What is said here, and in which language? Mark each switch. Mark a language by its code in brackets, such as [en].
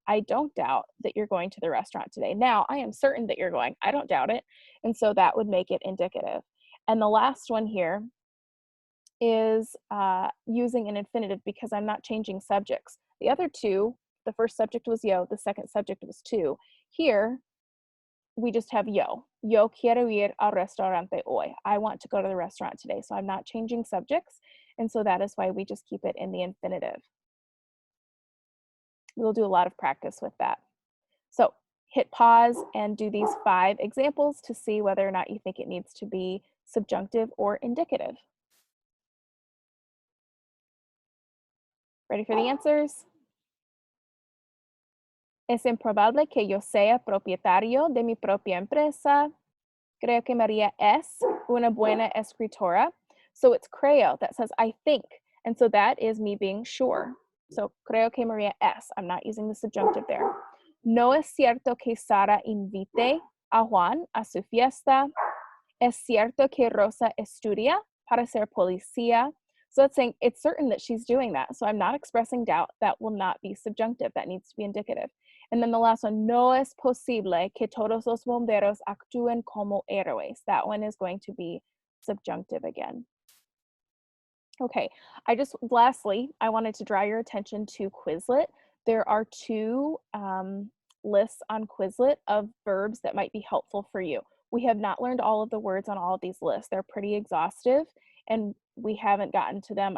[en] I don't doubt that you're going to the restaurant today. Now, I am certain that you're going. I don't doubt it. And so that would make it indicative. And the last one here is using an infinitive because I'm not changing subjects. The other two, the first subject was yo, the second subject was tú. Here, we just have yo. [es] Yo quiero ir al restaurante hoy. [en] I want to go to the restaurant today. So I'm not changing subjects. And so that is why we just keep it in the infinitive. We'll do a lot of practice with that. So hit pause and do these 5 examples to see whether or not you think it needs to be subjunctive or indicative. Ready for the answers? [es] Es improbable que yo sea propietario de mi propia empresa. Creo que María es una buena escritora. [en] So it's creo that says I think. And so that is me being sure. So [es] creo que María es. [en] I'm not using the subjunctive there. [es] No es cierto que Sara invite a Juan a su fiesta. Es cierto que Rosa estudia para ser policía. [en] So it's saying it's certain that she's doing that. So I'm not expressing doubt. That will not be subjunctive. That needs to be indicative. [es] And then the last one, no es posible que todos los bomberos actúen como héroes. [en] That one is going to be subjunctive again. Okay, lastly, I wanted to draw your attention to Quizlet. There are two lists on Quizlet of verbs that might be helpful for you. We have not learned all of the words on all of these lists. They're pretty exhaustive and we haven't gotten to them.